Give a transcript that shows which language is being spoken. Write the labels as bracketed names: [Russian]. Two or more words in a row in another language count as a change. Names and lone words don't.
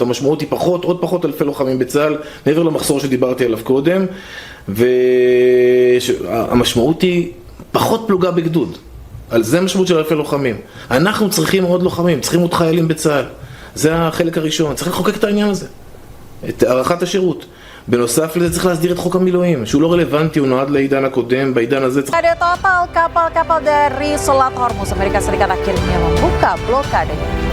[Hebrew] המשמעות היא עוד פחות אלפי לוחמים בצה"ל, מעבר למחסור שדיברתי עליו קודם, והמשמעות היא פחות פלוגה בגדוד. על זה המשמעות של אלפי לוחמים. אנחנו צריכים עוד לוחמים, צריכים עוד חיילים בצה"ל. זה החלק הראשון, צריך לחוקק את העניין הזה, את הארכת השירות. בנוסף לזה צריך להסדיר את חוק המילואים, שהוא לא רלוונטי, הוא נועד לעידן הקודם, בעידן הזה צריך... [Indonesian] Blokade total kapal-kapal dari Selat Hormuz, Amerika Serikat akhirnya membuka blokadenya.